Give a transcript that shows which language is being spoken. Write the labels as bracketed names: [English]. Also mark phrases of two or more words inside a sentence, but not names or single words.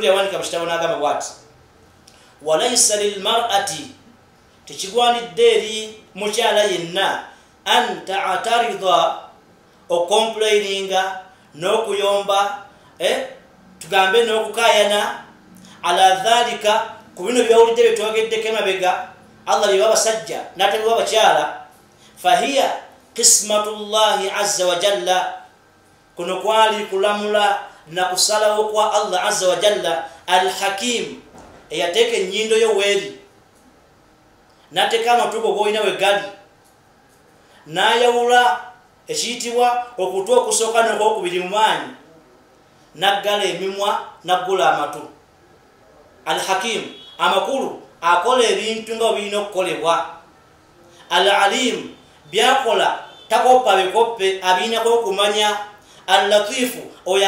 [Ganda] yawanika mu kitabo n'agamba bwati [Arabic] وليس للمرأة [Ganda] tekigwanidde eri mukyala yenna [Arabic] أن تعترض [Ganda] okomplaininga n'okuyomba tugambe n'okukayana [Arabic] على ذلك [Ganda] ku bino byawulidde byetwogeddeko emabega Allah bye babasajja n'ate bye babakyala [Arabic] فهي قسمة الله عز وجل [Ganda] kuno kwali kulamula na kusalawo kwa Allah [Arabic] عز وجل الحكيم [Ganda] eyateeka ennyindo yo weeri n'ateeka amatugo g'olina we gali n'ayawula ekiyitibwa okutwa okusooka n'okwokubiri mu maanyi naggala emimwa naggula amatu al-hakim amakulu akola ebintu nga birina okukolebwa al-alim byakola takoppa bikoppe abirinako okumanya al-latifu oyo